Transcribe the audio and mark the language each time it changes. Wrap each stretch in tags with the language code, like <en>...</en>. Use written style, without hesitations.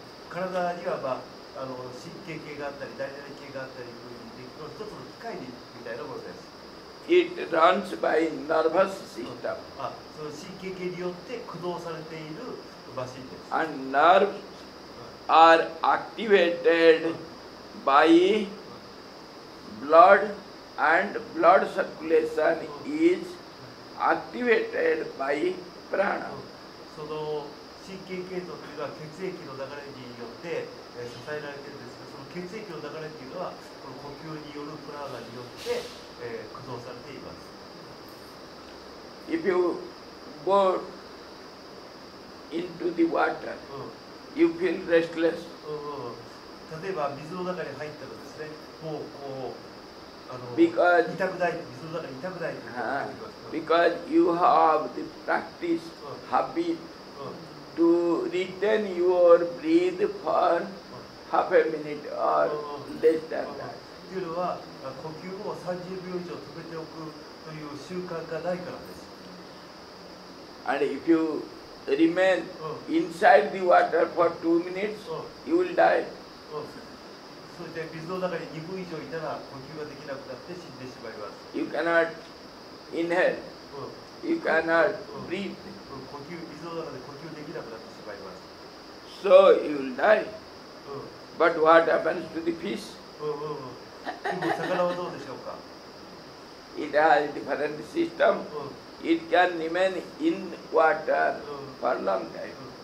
<ja>体には神経系があったり、大腿系があったり、一つの機械みたいなものです。</ja> <en>It runs by nervous system.</en> <ja>その神経系によって駆動されているマシンです。</ja> <en>And nerves are activated by blood and blood circulation is activated by prana.</en> <ja>その神経系統というのは血液の流れによって、支えられているんですが、その血液の流れというのはこの呼吸によるプラーナによって、駆動されています。</ja> <en>If you go into the water, you feel restless.</en> <ja>例えば水の中に入ったらですね、もうこう</ja> <en>Because-</en> <ja>痛くない、水の中に痛くないということが出てきます。</ja> <en>Because you have the practice, habit to retain your breath for half a minute or less than that.</en> <ja>というのは呼吸を30秒以上止めておくという習慣がないからです。</ja> <en>And if you remain inside the water for 2 minutes, you will die.</en> <ja>それで水の中に2分以上いたら呼吸ができなくなって死んでしまいます。</ja> <en>You cannot inhale, you cannot breathe.</en> <ja>水の中で呼吸できなくなってしまいます。</ja> <en>So you will die. But what happens to the fish?</en> <ja>でも魚はどうでしょうか。</ja> <en>It has different system. It can remain in water for long time.</en>